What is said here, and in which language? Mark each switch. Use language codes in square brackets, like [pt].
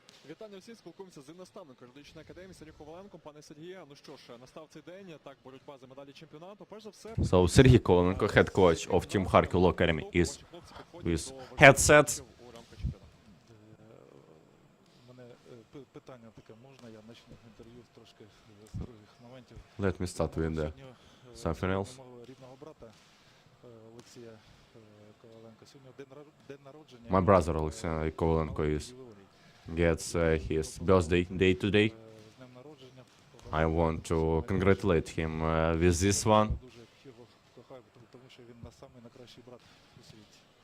[uk] Вітання всім, спілкуємося з наставником юридичної академії Сергієм Коваленком. Пане Сергію, ну що ж, настав цей день, так, боротьба за медалі чемпіонату. Перш за все... [en] So Sergey Kovalenko, head coach of Team Kharkiv Academy, is with headsets. [uk] У мене питання таке, можна я почну інтерв'ю трошки з других моментів? [en] Let me start with [uk] Сьогодні, [en] something else. [uk] мого рідного брата Олексія Коваленка. Сьогодні день народження. [en] My brother Alexander Kovalenko gets his birthday day today. [uk] З днем народження. [en] I want to congratulate him with this one. [uk] Дуже його кохаю, тому що він самий найкращий брат у світі.